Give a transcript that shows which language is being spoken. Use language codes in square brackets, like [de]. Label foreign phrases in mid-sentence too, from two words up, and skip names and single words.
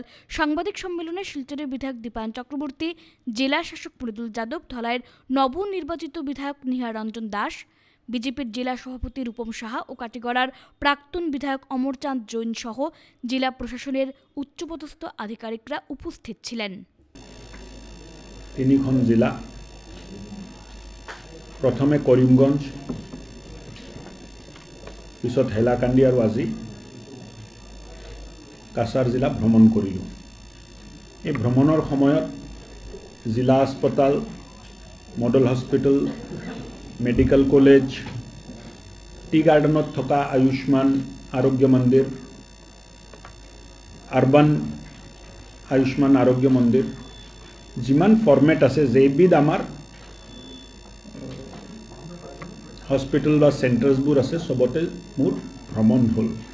[bn] সাংবাদিক সম্মেলনে শিলচরের বিধায়ক দীপায়ন চক্রবর্তী, জেলা শাসক মৃদুল যাদব, ধলাইয়ের নবনির্বাচিত বিধায়ক নিহার রঞ্জন দাস, বিজেপির জেলা সভাপতি রূপম সাহা ও কাটিগড়ার প্রাক্তন বিধায়ক অমরচাঁদ জৈন সহ জেলা প্রশাসনের উচ্চপদস্থ আধিকারিকরা উপস্থিত ছিলেন। [as] তিনিখন জেলা, প্রথমে কৰিমগঞ্জ, পিছত হাইলাকান্দি আৰু আজি কাছাৰ জিলা ভ্ৰমণ কৰিলোঁ। এই ভ্ৰমণৰ সময়ত জিলা হাস্পতাল, [en] model hospital, medical college, tea garden [as] থকা আয়ুষ্মান আৰোগ্য মন্দিৰ, আৰ্বান আয়ুষ্মান আৰোগ্য মন্দিৰ, যিমান ফৰ্মেট আছে যেইবিধ আমাৰ হস্পিটেল বা চেণ্টাৰ্ছবোৰ আছে চবতে মোৰ ভ্ৰমণ হ'ল।